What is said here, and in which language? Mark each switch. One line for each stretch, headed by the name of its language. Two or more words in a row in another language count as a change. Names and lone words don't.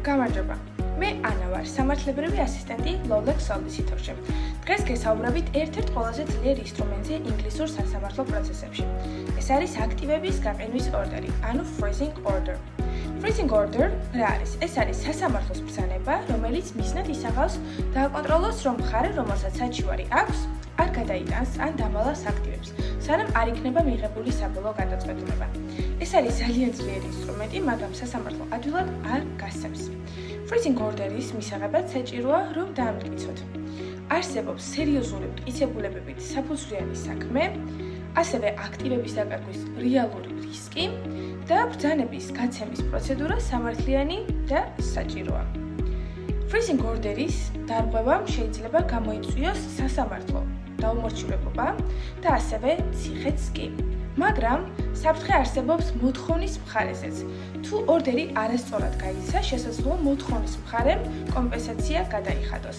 Georgian: გამარჯობა. მე ანა ვარ, სამართლებრივი ასისტენტი Lowlex Solicitor-ში. დღეს გესაუბრებით ერთ-ერთ ყველაზე ძლიერ ინსტრუმენტზე ინგლისურ სასამართლო პროცესებში. ეს არის აქტივების გაყენვის ორდერი, ანუ
English: freezing order. Freezing order
Georgian: რა არის? ეს არის სასამართლოს ბრძანება, რომელიც მიზნად ისახავს დააკონტროლოს, რომ მხარე, რომელსაც საჩივარი აქვს, არ გადაიტანს ან დავალას აქტივებს, სანამ არ იქნება მიღებული საბოლოო გადაწყვეტილება. ეს არის ძალიან ძლიერი ინსტრუმენტი, მაგრამ სასამართლო ადვილად არ გასცემს.
English: Freezing order-
Georgian: ის მისაღებად საჭიროა, რომ დაამტკიცოთ. არსებობს სერიოზული მტკიცებულებებით საფუძვლიანი საქმე, ასევე აქტივების დაკარგვის რეალური რისკი და ბრძანების გაცემის პროცედურა სამართლიანი და საჭიროა.
English: Freezing order-
Georgian: ის დარღვევამ შეიძლება გამოიწვიოს სასამართლო დაუმორჩილებლობა და ასევე ციხეც კი. მაგრამ საფრთხე არსებობს მოთხოვნის მხარეზეც. თუ ორდერი არასწორად გაიცა, შესაძლოა მოთხოვნის მხარემ კომპენსაცია გადაიხადოს.